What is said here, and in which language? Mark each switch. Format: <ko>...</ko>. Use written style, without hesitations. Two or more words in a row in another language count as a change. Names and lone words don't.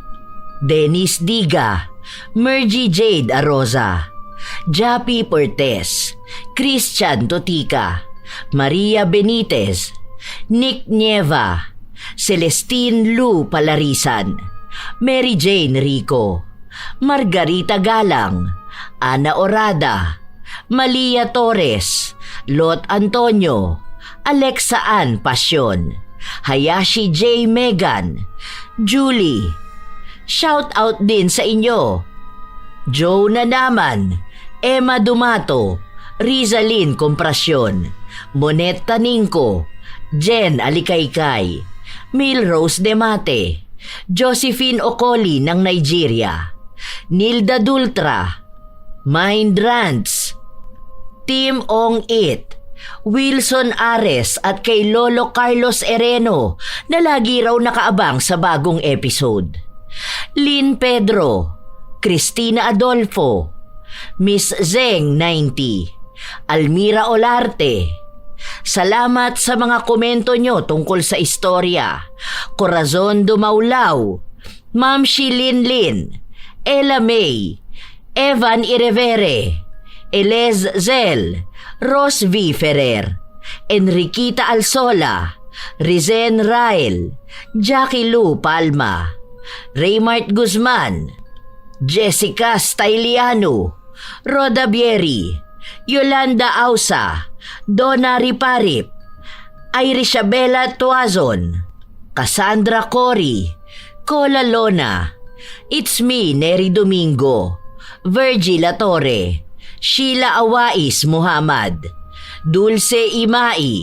<tl>Dennis Diga, Mergy Jade Aroza, Jappy Portes, Christian Totica, Maria Benitez, Nick Nieva, Celestine Lu Palarisan, Mary Jane Rico, Margarita Galang, Ana Orada, Malia Torres, Lot Antonio, Alexa Ann Pasyon, Hayashi J. Megan, Julie. Shout out din sa inyo. Joe Nanaman, Emma Dumato, Rizalyn Comprasyon, Monet Taningco, Jen Alikaykay, Milrose Demate, Josephine Okoli ng Nigeria, Nilda Dultra, Mind Rants, Tim Ong It, Wilson Ares at kay Lolo Carlos Ereno na lagi raw nakaabang sa bagong episode. Lynn Pedro, Christina Adolfo, Miss Zeng 90, Almira Olarte. Salamat sa mga komento nyo tungkol sa istorya. Corazon Dumaulaw, Ma'am Shilin Lin, Ella May, Evan Irevere, Elez Zel, Ros V. Ferrer, Enriquita Alsola, Rizen Rael, Jackie Lou Palma, Raymart Guzman, Jessica Styliano, Roda Bieri, Yolanda Ausa, Donna Riparip, Irisabela Tuazon, Cassandra Cory, Cola Lona, It's Me Neri Domingo, Virgil Torre, Sheila Awais Muhammad, Dulce Imai,</tl>